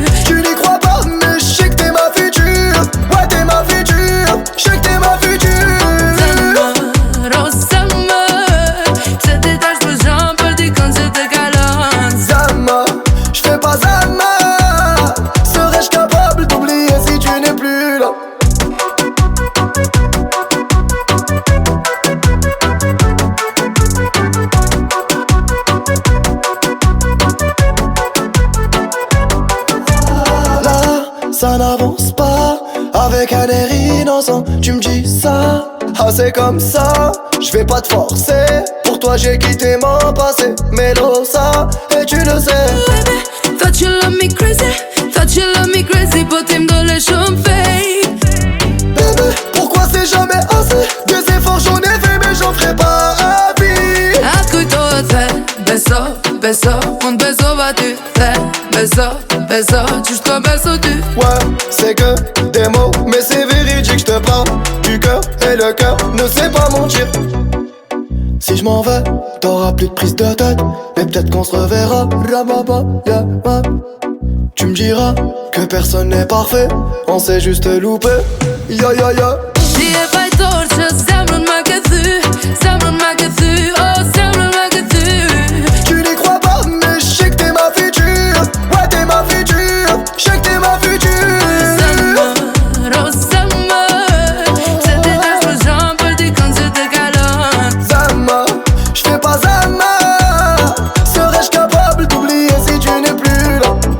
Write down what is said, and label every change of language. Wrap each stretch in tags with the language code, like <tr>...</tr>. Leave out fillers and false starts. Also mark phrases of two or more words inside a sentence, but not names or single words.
<fr>Tu n'y crois pas, mais je sais que t'es ma future. Ouais, t'es ma future. Je sais que t'es ma future.</fr> <sq>Zemër, oh zemër, pse ti tash për zhëm për dikën që të kalon.</sq> <fr>Zama, je fais pas Zama. Serais-je capable d'oublier si tu n'es plus là? Là, ça n'avance pas. Avec un air innocent, tu me dis ça. Ah, c'est comme ça, je vais pas te forcer. Pour toi, j'ai quitté mon passé. Melosa, et tu le sais.</fr> <en>Baby, thought you love me crazy, thought you love me crazy,</en> <sq>po ti m'dole shumë fake.</sq> <fr>Bébé, pourquoi c'est jamais assez? Des efforts j'en ai fait, mais j'en ferai pas à vie.</fr> <sq>Atë kujtohet the, beso, beso, unë besova ty, the, beso, beso, qysh t'ka beso ty.</sq> <fr>Ouais, c'est que des mots, mais c'est véridique, je te parle du cœur et le cœur ne sait pas mentir. Si je m'en vais, t'auras plus de prise de tête, mais peut-être qu'on se reverra. Ramaba, yeah, ouais. Tu me diras que personne n'est parfait, on s'est juste loupé. Ya ya ya.</fr> <sq>Ti e fajtor që zemrën me këthy, zemrën me këthy, oh zemrën me këthy.</sq> <fr>Tu n'y crois pas, mais je sais que t'es ma future. Ouais, t'es ma future. Je sais que t'es ma future.</fr> <sq>Zemër, oh zemër, pse ti tash për zhëm për dikën që të kalon.</sq> <fr>Zama, je fais pas Zama. Serais-je capable d'oublier si tu n'es plus là?</fr>